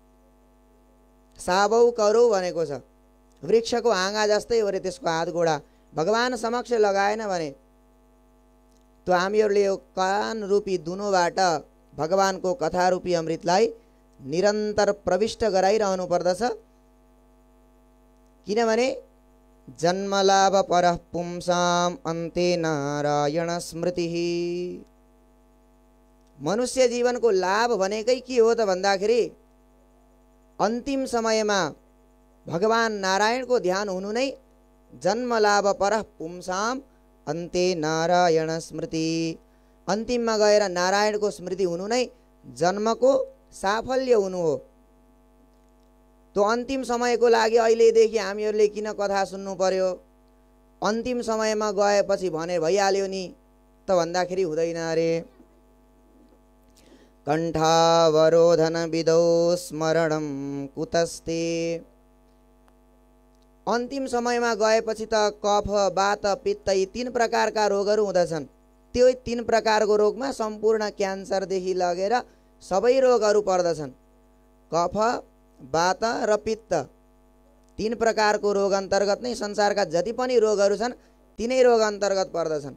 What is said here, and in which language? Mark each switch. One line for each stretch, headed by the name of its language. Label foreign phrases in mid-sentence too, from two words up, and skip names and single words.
Nepali: साबौ करौ भनेको छ, वृक्षको हाँगा जस्तै हो रे त्यसको हात गोडा। भगवान समक्ष लगाएन भने तो हामीहरूले यो कान रूपी दुनोबाट भगवानको कथा रूपी अमृतलाई निरन्तर प्रविष्ट गराइरहनु पर्दछ।
Sanskrit: किनभने जन्मलाभ परः पुंसाम अन्ते नारायण स्मृति।
Nepali: मनुष्य जीवनको लाभ भनेकै के हो त भन्दाखेरि अन्तिम समयमा भगवान नारायणको ध्यान हुनु नै
Sanskrit: जन्मलाभ परः पुंसाम अन्ते नारायण स्मृति।
Nepali: अन्तिममा गएर नारायणको स्मृति हुनु नै जन्मको साफल्य हुनु हो। तो अन्तिम समयको लागि अहिलेदेखि हामीहरूले किन कथा सुन्नु पर्यो? अन्तिम समयमा गएपछि भने भइहाल्यो नि त भन्दाखेरि हुँदैन अरे।
Sanskrit: कण्ठावरोधन विदौ स्मरणं कुतस्ते।
Nepali: अन्तिम समयमा गएपछि त कफ वात पित्त यी 3 प्रकारका रोगहरू हुँदछन्। त्यो 3 प्रकारको रोगमा सम्पूर्ण क्यान्सरदेखि लगेर सबै रोगहरू पर्दछन्। कफ वात र पित्त 3 प्रकारको रोग अन्तर्गत नै संसारका जति पनि रोगहरू छन् तिनै रोग अन्तर्गत पर्दछन्।